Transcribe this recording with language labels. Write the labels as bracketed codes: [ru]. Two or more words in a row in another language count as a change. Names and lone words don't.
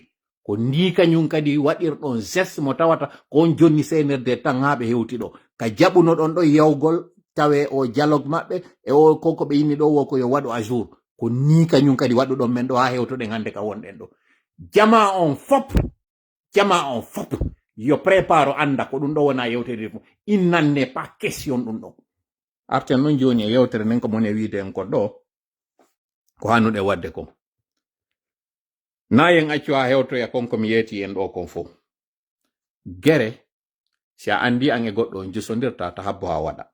[ff] Ko ndi kañum kadi waɗirɗon geste mo tawata ko on jonni senerde tan ha ɓe hewti ɗo. Ka jaɓuno ɗon ɗo yawgol tawe o dialogue maɓɓe e o koko ɓe yinni ɗo wo ko yo waɗu [fr] à jour. [ff] Ko ni kañum kadi waɗuɗon men ɗo ha hewtoɗen hande ka wonɗen ɗo. Jama on fop yo prépare anda ko ɗum ɗo wona yewtere fu. [fr] Il n'en est pas question [ff] ɗum ɗo. Arten non joni e yewtere nden ko mone wiide en ko ɗo ko hannuɗe wadde ko. Na yen accu ha hewtoya konko mi yeeti en ɗo kon fo. Gere si a andi an e goɗɗo on jusondirta ta habbo ha waɗa.